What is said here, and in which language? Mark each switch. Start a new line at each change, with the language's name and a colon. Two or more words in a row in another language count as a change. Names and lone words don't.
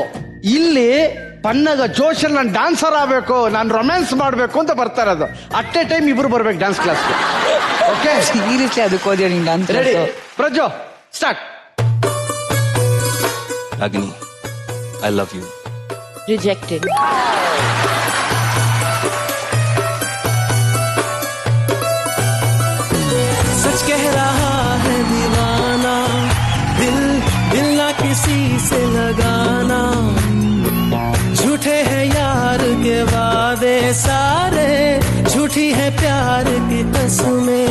Kannada: ಇಲ್ಲಿ ಪನ್ನಗ ಜೋಶಲ್ಲಿ ನಾನು ಡ್ಯಾನ್ಸರ್ ಆಗ್ಬೇಕು, ನಾನು ರೊಮ್ಯಾನ್ಸ್ ಮಾಡ್ಬೇಕು ಅಂತ ಬರ್ತಾ ಇರೋದು.
English: at a time
Kannada: ಇಬ್ರು ಬರ್ಬೇಕು ಡ್ಯಾನ್ಸ್ ಕ್ಲಾಸ್ಗೆ. ಓಕೆ, ಸೀರಿಯಸ್ಲಿ ಅದಕ್ಕೆ ಹೋದ್ಯಾ ನೀನ್ ಡ್ಯಾನ್ಸ್?
English: ready Prajju, start. ರಾಗಿಣಿ, I love you. ರಿಜೆಕ್ಟೆಡ್.
Hindi: सच कह रहा है दीवाना, दिल ना किसी से लगाना, झूठे हैं यार के वादे सारे, झूठी है प्यार की कसमें.